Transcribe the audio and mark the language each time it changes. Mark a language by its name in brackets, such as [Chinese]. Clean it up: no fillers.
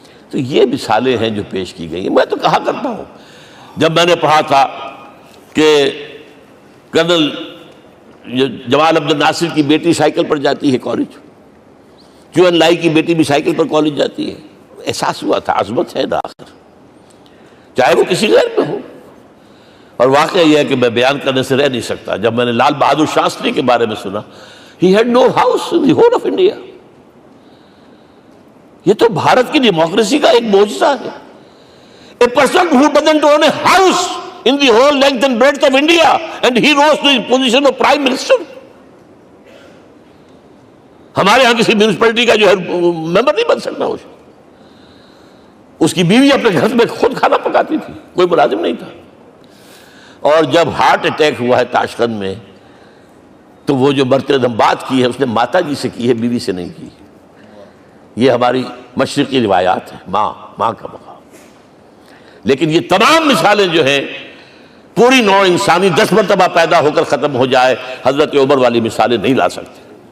[Urdu] تو یہ مثالیں ہیں جو پیش کی گئی ہیں. میں تو کہا کرتا ہوں، جب میں نے پڑھا تھا کہ کرنل جمال عبد الناصر کی بیٹی سائیکل پر جاتی ہے کالج، چو این لائی کی بیٹی بھی سائیکل پر کالج جاتی ہے، احساس ہوا تھا عظمت ہے نا آخر، چاہے وہ کسی غیر میں ہو. اور واقعہ یہ ہے کہ میں بیان کرنے سے رہ نہیں سکتا. جب میں نے لال بہادر شاستری کے بارے میں سنا، [English] he had no house in the whole of India. [Urdu] یہ تو بھارت کی ڈیموکریسی کا ایک معجزہ ہے. [English] A person who doesn't own a house in the whole length and breadth of India, and he rose to the position of Prime Minister. [Urdu] ہمارے ہاں کسی میونسپلٹی کا جو ہے ممبر نہیں بن سکتا، اس کی بیوی اپنے گھر میں خود کھانا پکاتی تھی، کوئی ملازم نہیں تھا۔ اور جب ہارٹ اٹیک ہوا ہے تاشقند میں، تو وہ جو مرتدم بات کی ہے اس نے ماتا جی سے کی ہے، بیوی سے نہیں کی۔ یہ ہماری مشرقی روایات ہیں، ماں کا مقام۔ لیکن یہ تمام مثالیں جو ہیں، پوری نوع انسانی 10 مرتبہ پیدا ہو کر ختم ہو جائے، حضرت عمر والی مثالیں نہیں لا سکتے۔